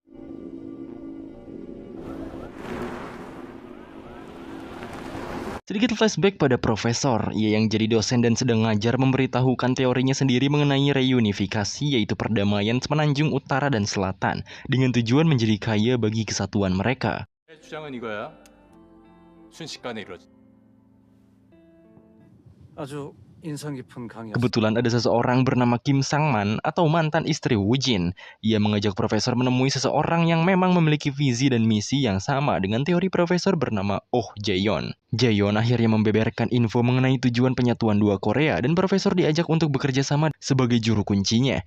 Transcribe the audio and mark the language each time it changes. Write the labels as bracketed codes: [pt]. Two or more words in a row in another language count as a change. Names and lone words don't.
[id] Sedikit flashback pada profesor, ia yang jadi dosen dan sedang ngajar memberitahukan teorinya sendiri mengenai reunifikasi, yaitu perdamaian semenanjung utara dan selatan, dengan tujuan menjadi kaya bagi kesatuan mereka. [ko] 주장은 이거야. 순식간에 이루어진. 아주 인상 깊은 강의였습니다. [id] Kebetulan ada seseorang bernama Kim Sang-man atau mantan istri Woo-jin. Ia mengajak profesor menemui seseorang yang memang memiliki visi dan misi yang sama dengan teori profesor bernama Oh Jae-yeon. Jae-yeon akhirnya membeberkan info mengenai tujuan penyatuan dua Korea dan profesor diajak untuk bekerja sama sebagai juru kuncinya.